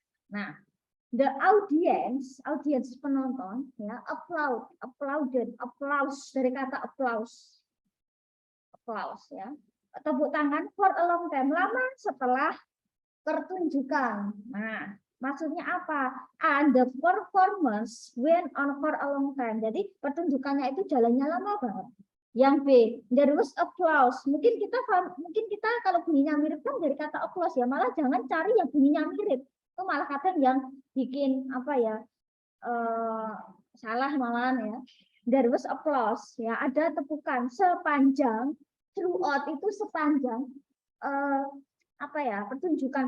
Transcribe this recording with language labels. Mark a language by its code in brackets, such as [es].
[id] Nah, [en] the audience [id] penonton ya, applauded, applause dari kata applause ya. Tepuk tangan [en] for a long time, [id] lama setelah pertunjukan. Nah, maksudnya apa? [en] And the performance went on for a long time. [id] Jadi pertunjukannya itu jalannya lama banget. [en] Yang B, there was applause. [id] Mungkin kita kalau bunyinya mirip kan dari kata applause ya. Malah jangan cari yang bunyinya mirip. Itu malah kadang yang bikin apa ya? Salah malahan ya. [en] There was applause [id] ya. Ada tepukan sepanjang throughout itu sepanjang apa ya, pertunjukan.